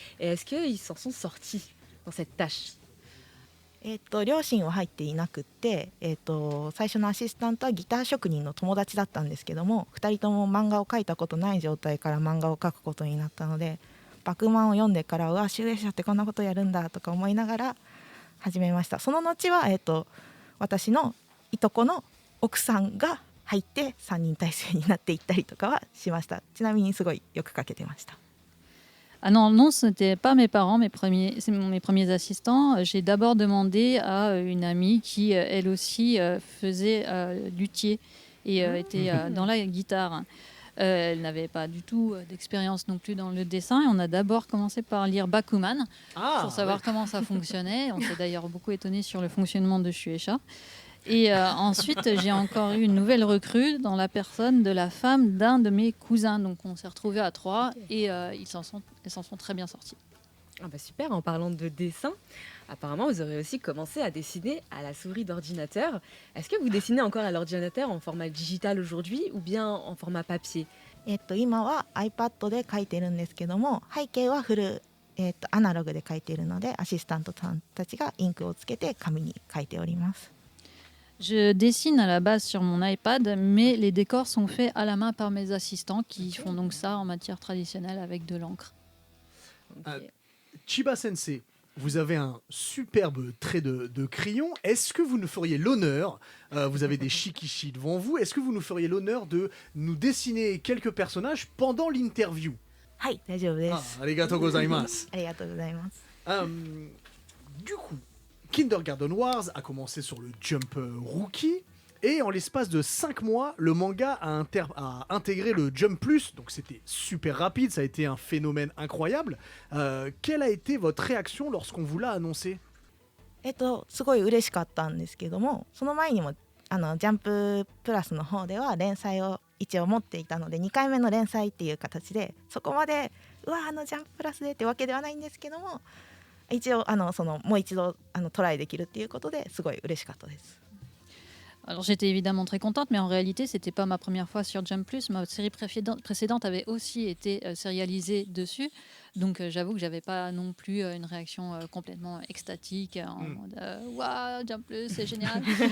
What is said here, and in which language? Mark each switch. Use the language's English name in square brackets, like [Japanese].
[French] Et est-ce qu'ils s'en sont sortis dans cette tâche? [Japanese] 両親は入っていなくって、最初のアシスタントはギター職人の友達だったんですけども、2人とも漫画を描いたことない状態から漫画を描くことになったので、バクマンを読んでから、うわ集英社ってこんなことやるんだとか思いながら始めました。その後は、私のいとこの奥さんが入って3人体制になっていったりとかはしました。ちなみにすごいよく描けてました。 [French] Ah non, ce n'était pas mes parents, mes premiers assistants. J'ai d'abord demandé à une amie qui, elle aussi, faisait luthier et était dans la guitare. Elle n'avait pas du tout d'expérience non plus dans le dessin. Et on a d'abord commencé par lire Bakuman pour savoir comment ça fonctionnait. On s'est d'ailleurs beaucoup étonné sur le fonctionnement de Shueisha. Et ensuite, j'ai encore eu une nouvelle recrue dans la personne de la femme d'un de mes cousins. Donc, on s'est retrouvés à 3 et ils s'en sont très bien sortis. Ah bah super, en parlant de dessin, apparemment, vous aurez aussi commencé à dessiner à la souris d'ordinateur. Est-ce que vous dessinez encore à l'ordinateur en format digital aujourd'hui ou bien en format papier? [Japanese] 今は iPad で描いてるんですけども、背景はフル、アナログで描いているので、アシスタントさんたちがインクをつけて紙に描いております。 [French] Je dessine à la base sur mon iPad, mais les décors sont faits à la main par mes assistants qui font donc ça en matière traditionnelle avec de l'encre. Chiba Sensei, vous avez un superbe trait de crayon. Est-ce que vous nous feriez l'honneur, vous avez des shikishi devant vous, est-ce que vous nous feriez l'honneur de nous dessiner quelques personnages pendant l'interview? [Japanese] はい、大丈夫です。ありがとうございます。ありがとうございます。 [French] Du coup, Kindergarten Wars a commencé sur le Jump Rookie et en l'espace de 5 mois, le manga a intégré le Jump Plus, donc c'était super rapide, ça a été un phénomène incroyable. Quelle a été votre réaction lorsqu'on vous l'a annoncé? [Japanese] すごい嬉しかったんですけども、その前にもジャンププラスの方では連載を一応持っていたので、2回目の連載っていう形で、そこまでジャンププラスでってわけではないんですけども、一応もう一度トライできるっていうことですごい嬉しかったです。 [French] Alors j'étais évidemment très contente, mais en réalité c'était pas ma première fois sur Jump Plus. Ma série précédente avait aussi été sérialisée dessus, donc j'avoue que j'avais pas non plus une réaction complètement extatique en mode waouh Jump Plus c'est génial.